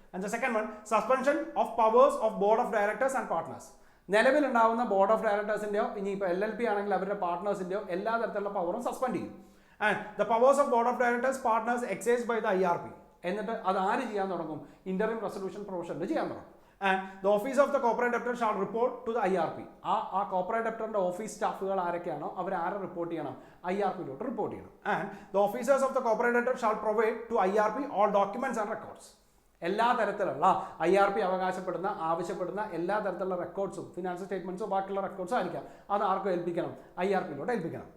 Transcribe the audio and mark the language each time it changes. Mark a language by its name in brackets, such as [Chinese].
[English] And the second one, suspension of powers of board of directors and partners. [Malayalam] നിലവിലുണ്ടാവുന്ന board of ഡയറക്ടേഴ്സിന്റെയോ ഇനിയിപ്പോൾ LLP ആണെങ്കിൽ അവരുടെ പാർട്ട്നേഴ്സിന്റെയോ എല്ലാ തരത്തിലുള്ള പവറും സസ്പെൻഡ് ചെയ്യും. [English] And the powers of board of directors partners excise by the IRP. [Malayalam] എന്നിട്ട് അത് ആര് ചെയ്യാൻ തുടങ്ങും, ഇന്ററിം റെസൊല്യൂഷൻ പ്രൊഫഷണൽ ചെയ്യാൻ തുടങ്ങും. [English] And the office of the corporate debtor shall report to the IRP. [Malayalam] ആ കോർപ്പറേറ്റ് ഡെപ്റ്ററിന്റെ ഓഫീസ് സ്റ്റാഫുകൾ ആരൊക്കെയാണോ അവർ ആരെ റിപ്പോർട്ട് ചെയ്യണം, IRPയിലോട്ട് റിപ്പോർട്ട് ചെയ്യണം. [English] And the officers of the corporate debtor shall provide to IRP all documents and records. [Malayalam] എല്ലാ തരത്തിലുള്ള IRP ആവശ്യപ്പെടുന്ന എല്ലാ തരത്തിലുള്ള റെക്കോർഡ്സും, ഫിനാൻഷ്യൽ സ്റ്റേറ്റ്മെന്റ്സോ ബാക്കിയുള്ള റെക്കോർഡ്സോ ആയിരിക്കാം, അത് ആർക്കും ഏൽപ്പിക്കണം, IRPയിലോട്ട് ഏൽപ്പിക്കണം.